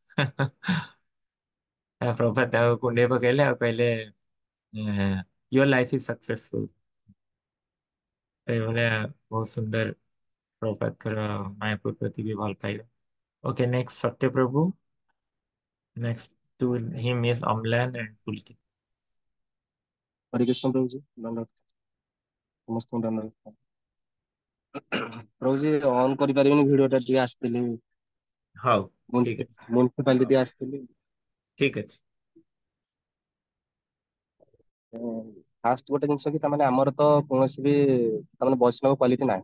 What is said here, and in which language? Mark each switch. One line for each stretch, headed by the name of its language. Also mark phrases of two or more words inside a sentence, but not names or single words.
Odia: ପ୍ରଭୁପାଦ ତାକୁ କୁଣ୍ଡେଇ ପକେଇଲେ ଆଉ କହିଲେ
English: your life is successful.
Odia: ଏଇଭଳିଆ ବହୁତ ସୁନ୍ଦର ପ୍ରଭୁପାଦଙ୍କର ମାୟାପୁର ପ୍ରତି ବି ଭଲ ପାଇବା।
English: OK, next Satya Prabhu, next to him is Amlan and Pulaki.
Hindi: हरे कृष्ण प्रभु जी,
Odia: धन्यवाद ସମସ୍ତଙ୍କୁ ଧନ୍ୟବାଦ। ପ୍ରଭୁ जी ଅନ୍ କରିପାରିବିନି ଭିଡିଓଟା, ଟିକେ ଆସିଥିଲି ହଉ ଠିକ ଅଛି, ମ୍ୟୁନିସିପାଲିଟି ଆସିଥିଲି। ଠିକ ଅଛି। ଫାଷ୍ଟ ଗୋଟେ ଜିନିଷ କି ତାମାନେ ଆମର ତ କୌଣସି ବି ତାମାନେ ବୈଷ୍ଣବ କ୍ୱାଲିଟି ନାହିଁ।